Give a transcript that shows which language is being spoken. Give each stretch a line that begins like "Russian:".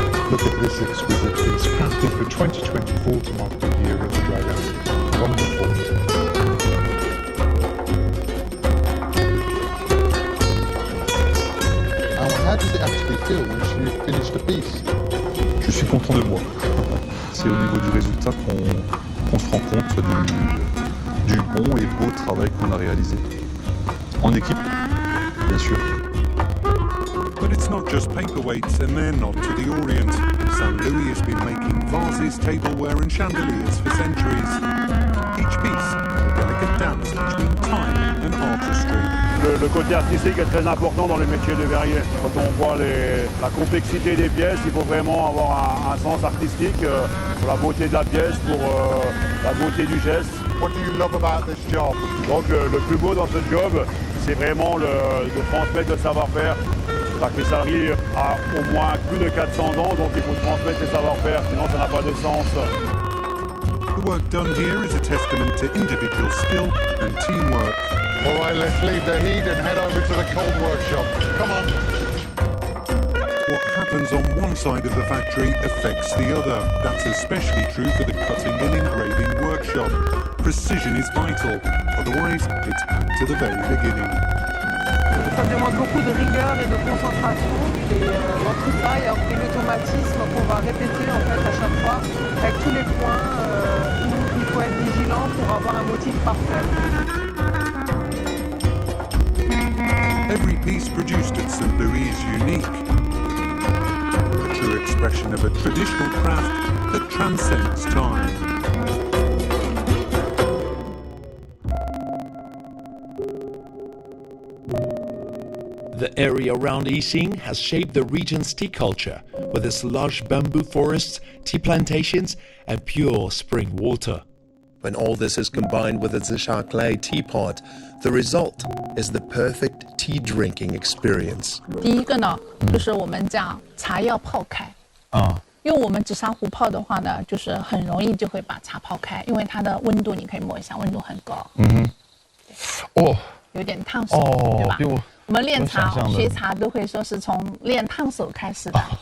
English: Look at this exquisite piece, crafted for 2024 to mark the year of the dragon. Wonderful. How does it actually feel once you've finished a piece?
French: Je suis content de moi. C'est au niveau du résultat qu'on se rend compte du bon et beau travail qu'on a réalisé. En équipe, bien sûr.
English: But it's not just paperweights and their nod to the Orient. St. Louis has been making vases, tableware and chandeliers for centuries. Each piece, a delicate dance between time and artistry.
French: Le côté artistique est très important dans le métier de verrier. Quand on voit la complexité des pièces, il faut vraiment avoir un sens artistique pour la beauté de la pièce, pour la beauté du geste.
English: What do you love about this job?
French: Donc le plus beau dans ce job, c'est vraiment de transmettre le savoir-faire. La cristallerie a au moins plus de 400 ans, donc il faut transmettre les savoir-faire, sinon ça n'a pas de sens.
English: The work done here is a testament to individual skill and teamwork. All right, let's leave the heat and head over to the cold workshop. Come on. What happens on one side of the factory affects the other. That's especially true for the cutting and engraving workshop. Precision is vital, otherwise it's back to the very beginning.
French: Ça demande beaucoup de rigueur et de concentration et dans tout ça il y a des automatismes qu'on va répéter en fait à chaque fois avec tous les points où il faut être vigilant pour avoir un motif parfait.
English: Every piece produced at St. Louis is unique. A true expression of a traditional craft that transcends time. The area around Yixing has shaped the region's tea culture with its lush bamboo forests, tea plantations, and pure spring water. When all this is combined with a Zisha clay teapot, the result is the perfect tea drinking experience.
Chinese: 第一个呢，就是我们讲茶要泡开。用我们紫砂壶泡的话呢，就是很容易就会把茶泡开，因为它的温度你可以摸一下，温度很高。有点烫手，对吧？我们练茶、学茶都会说是从练烫手开始的。